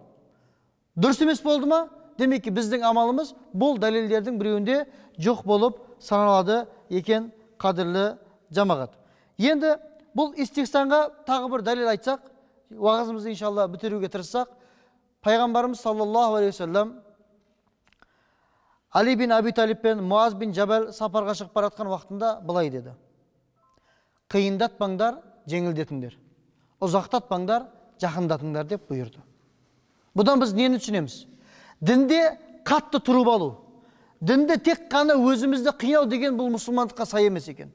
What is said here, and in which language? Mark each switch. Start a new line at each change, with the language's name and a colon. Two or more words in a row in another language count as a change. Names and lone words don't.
Kazakh: Дұрыс емес болды ма, демек ки біздің амалымыз бұл дәлелдердің біреуінде жоқ болып саналады екен, қадірлі жамағат. Енді бұл истихсанға тағы бір дәлел айтсақ, уағызымызды иншалла бітіруге тырыссақ, Пайғамбарымыз
Arabic: صلى الله عليه وسلم
Kazakh: Али бин Аби Талиб пен Муаз бин Жабал сапарға шығып бара жатқан уақытында былай деді: қиындатпаңдар, жеңілдетіңдер. Ұзақтатпаңдар, жақындатыңдар деп бұйырды. Бұдан біз нені түсінеміз? Дінде қатты тұрып алу, дінде тек қана өзімізді қинау деген бұл мұсылмандыққа сай емес екен.